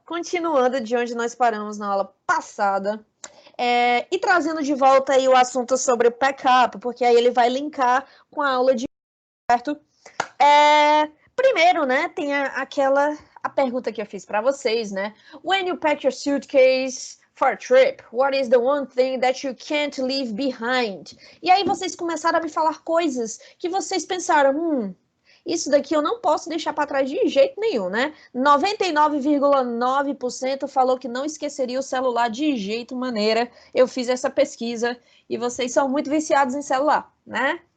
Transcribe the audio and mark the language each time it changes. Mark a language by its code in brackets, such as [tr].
[pt] Continuando de onde nós paramos na aula passada. E trazendo de volta aí o assunto sobre o pack-up, porque aí ele vai linkar com a aula de certo. Primeiro, né, tem a pergunta que eu fiz para vocês, né? [en] When you pack your suitcase for a trip, what is the one thing that you can't leave behind? [pt] E aí vocês começaram a me falar coisas que vocês pensaram, isso daqui eu não posso deixar para trás de jeito nenhum, né? 99,9% falou que não esqueceria o celular de jeito maneira. Eu fiz essa pesquisa e vocês são muito viciados em celular, né?